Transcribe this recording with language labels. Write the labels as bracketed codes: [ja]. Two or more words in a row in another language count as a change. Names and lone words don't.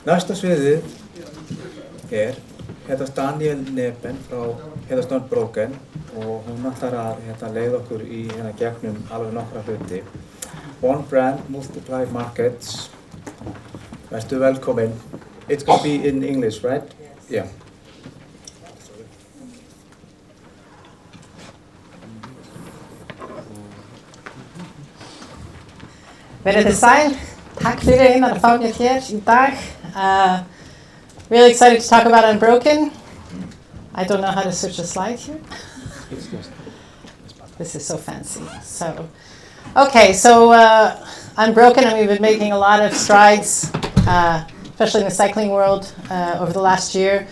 [is] Næsta sviðið Danielle Neben frá Unbroken og hún ætlar að leiða okkur í gegnum alveg nokkra hluti. [en] One brand, multiply markets. [is] Vertu velkomin. [en] It's going to be in English, right? Yeah. [is] Verið þið sæl. Takk fyrir Einar að fá mér hér í dag. [en] Really excited to talk about Unbroken. I don't know how to switch a slide here. This is so fancy. So Unbroken, and we've been making a lot of strides, especially in the cycling world over the last year.